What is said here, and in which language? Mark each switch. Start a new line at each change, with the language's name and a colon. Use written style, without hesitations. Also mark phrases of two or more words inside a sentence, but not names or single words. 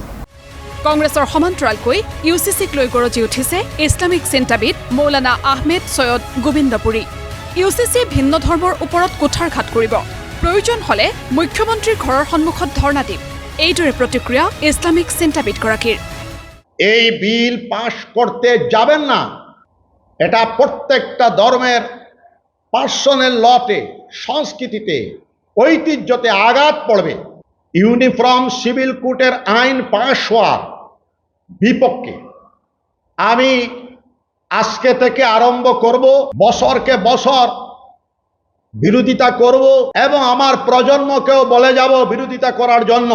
Assamese: কংগ্ৰেছৰ সমান্তৰালকৈ UCCক লৈ গৰজি উঠিছে ইছলামিক চিন্তাবিদ মৌলানা আহমেদ ছৈয়দ গোবিন্দপুৰী। UCC ভিন্ন ধৰ্মৰ ওপৰত কুঠাৰঘাত কৰিব, প্ৰয়োজন হ'লে মুখ্যমন্ত্ৰীৰ ঘৰৰ সন্মুখত ধৰ্ণা দিম, এইদৰে প্ৰতিক্ৰিয়া ইছলামিক চিন্তাবিদগৰাকীৰ।
Bangla: এই বিল পাশ করতে যাবেন না, এটা প্রত্যেকটা ধর্মের
English: personal lawte,
Bangla: সংস্কৃতিতে, ঐতিহ্যতে আঘাত পড়বে। ইউনিফর্ম সিভিল কোডের আইন পাশ হওয়ার বিপক্ষে আমি আজকে থেকে আরম্ভ করব, বছরকে বছর বিরোধিতা করব এবং আমার প্রজন্মকেও বলে যাব বিরোধিতা করার জন্য।